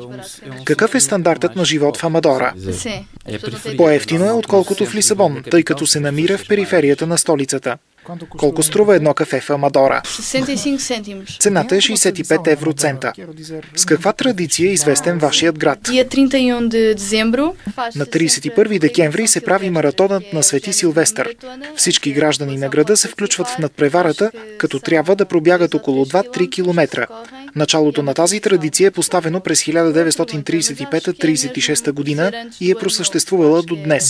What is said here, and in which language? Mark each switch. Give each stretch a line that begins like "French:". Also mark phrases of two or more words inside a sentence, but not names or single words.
Bulgarian: Какъв е стандартът на живот в Амадора? По-евтино е, отколкото в Лисабон, тъй като се намира в периферията на столицата. Колко струва едно кафе в Амадора?
Portuguese: 65 центимos.
Bulgarian: Цената е 65 евроцента. С каква традиция е известен вашият град?
Portuguese: Dia 31 de dezembro.
Bulgarian: На 31 декември се прави маратонът на Свети Силвестър. Всички граждани на града се включват в надпреварата, като трябва да пробягат около 2-3 километра. Началото на тази традиция е поставено през 1935-36 година и е просъществувала до днес.